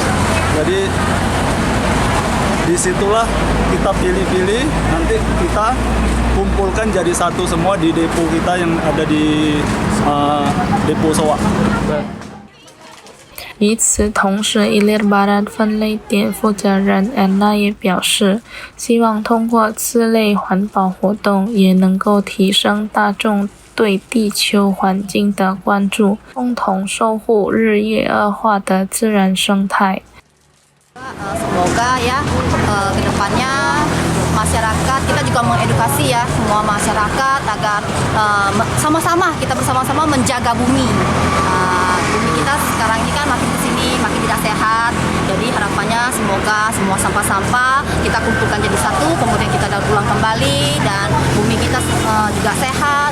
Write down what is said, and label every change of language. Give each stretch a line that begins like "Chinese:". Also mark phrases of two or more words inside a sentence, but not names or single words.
Indonesian: Jadi disitulah kita pilih-pilih, nanti kita kumpulkan jadi satu semua di depo kita yang ada di depo Soa。
Chinese: 与此同时，Ilir Barat 分类点负责人安娜也表示，希望通过此类环保活动，也能够提升大众对地球环境的关注，共同守护日益恶化的自然生态。
Indonesian: Semoga ya kedepannya masyarakat kita juga mengedukasi ya semua masyarakat agar sama-sama kita bersama-sama menjaga bumi. Bumi kita sekarang ini kan makin kesini makin tidak sehat. Jadi harapannya semoga semua sampah-sampah kita kumpulkan jadi satu, kemudian kita daur ulang kembali dan bumi kita juga sehat.